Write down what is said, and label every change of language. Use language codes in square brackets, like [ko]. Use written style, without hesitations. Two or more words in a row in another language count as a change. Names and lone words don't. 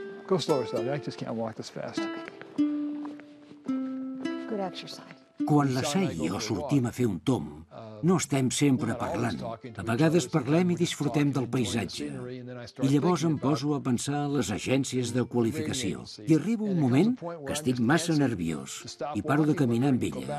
[en] Go slower, Sally. I just can't walk this fast. Good exercise. [ca] Quan la Sa i jo sortim a fer un tomb, no estem sempre parlant. A vegades parlem i disfrutem del paisatge. I llavors em poso a pensar en les agències de qualificació. I arriba un moment que estic massa nerviós i paro de caminar amb ella.